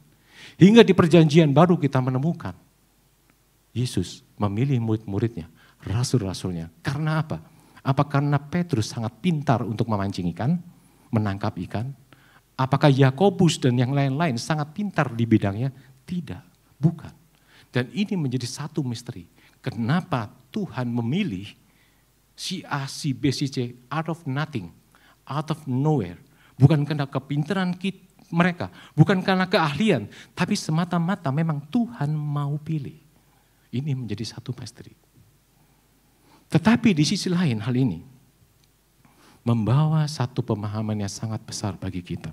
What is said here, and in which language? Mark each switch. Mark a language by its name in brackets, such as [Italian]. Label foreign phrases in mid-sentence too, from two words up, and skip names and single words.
[Indonesian] Hingga di perjanjian baru kita menemukan, Yesus memilih murid-muridnya, rasul-rasulnya. Karena apa? Apa karena Petrus sangat pintar untuk memancing ikan, menangkap ikan? Apakah Yakobus dan yang lain-lain sangat pintar di bidangnya? Tidak, bukan. Dan ini menjadi satu misteri. Kenapa Tuhan memilih si A, si B, si C [English] out of nothing, out of nowhere. [Indonesian] Bukan karena kepintaran mereka, bukan karena keahlian, tapi semata-mata memang Tuhan mau pilih. Ini menjadi satu misteri. Tetapi di sisi lain hal ini membawa satu pemahaman yang sangat besar bagi kita.